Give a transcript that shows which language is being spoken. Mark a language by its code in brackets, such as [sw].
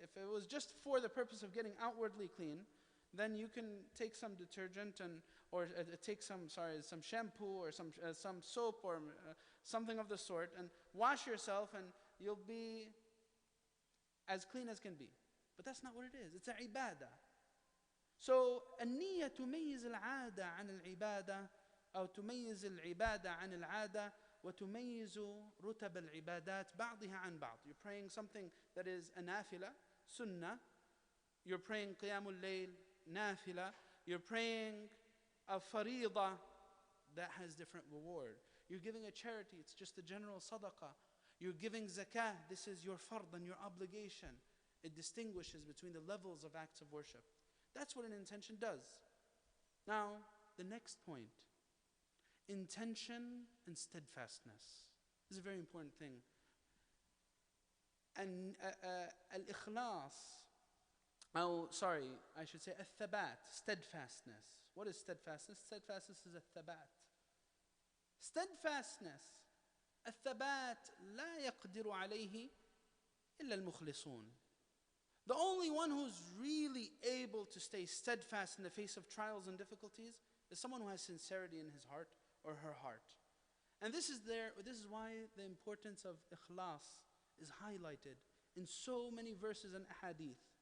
[en] If it was just for the purpose of getting outwardly clean, then you can take some detergent or take some shampoo or some soap or something of the sort and wash yourself and you'll be as clean as can be. But that's not what it is. It's a ibadah. [ar] So النية تميز العادة عن العبادة أو تميز العبادة عن العادة وتميز رتب العبادات بعضها عن بعض. [en] You're praying something that is a nafila, sunnah. You're praying qiyamul layl, nafila. You're praying a faridah that has different reward. You're giving a charity, it's just a general sadaqah. You're giving zakah, this is your fard and your obligation. It distinguishes between the levels of acts of worship. That's what an intention does. Now, the next point. Intention and steadfastness. This is a very important thing. And al-ikhlas, I should say al-thabat, steadfastness. What is steadfastness? Steadfastness is al-thabat. [ar] Steadfastness, al-thabat, لا يقدر عليه إلا المخلصون. [en] The only one who's really able to stay steadfast in the face of trials and difficulties is someone who has sincerity in his heart or her heart. And this is why the importance of ikhlas is highlighted in so many verses and ahadith.